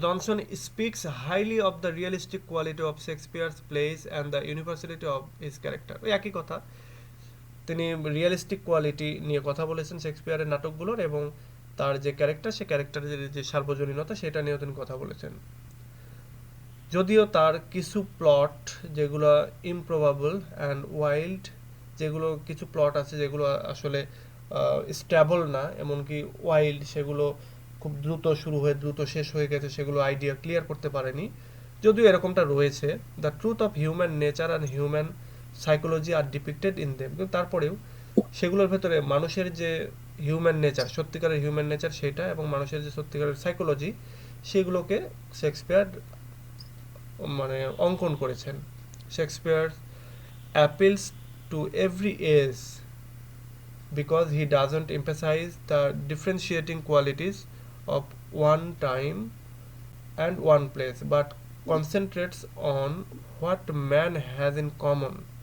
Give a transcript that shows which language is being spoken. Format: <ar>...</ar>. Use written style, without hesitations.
<en>Johnson speaks highly of the realistic quality of Shakespeare's plays and the universality of his character.</en> <bn>ওই একই কথা, তিনি realistic quality নিয়ে কথা বলেছেন শেক্সপিয়ারের নাটকগুলোর, এবং তার যে ক্যারেক্টার, সে ক্যারেক্টারের যে সার্বজনীনতা সেটা নিয়েও তিনি কথা বলেছেন। যদিও তার কিছু প্লট যেগুলো</bn> <en>improbable and wild,</en> <bn>যেগুলো কিছু প্লট আছে যেগুলো আসলে স্ট্যাবল না, এমনকি ওয়াইল্ড, সেগুলো খুব দ্রুত শুরু হয়ে দ্রুত শেষ হয়ে গেছে, সেগুলো আইডিয়া ক্লিয়ার করতে পারেনি, যদিও এরকমটা রয়েছে।</bn> <en>the truth of human nature and human psychology are depicted in them,</en> <bn>কিন্তু তারপরেও সেগুলোর ভেতরে মানুষের যে হিউম্যান নেচার, সত্যিকারের হিউম্যান নেচার সেটা, এবং মানুষের যে সত্যিকারের সাইকোলজি, সেগুলোকে শেক্সপিয়ার মানে অঙ্কন করেছেন।</bn> <en>Shakespeare appeals to every age because he doesn't emphasize the differentiating qualities of one time and one place but concentrates on what man has in common.</en>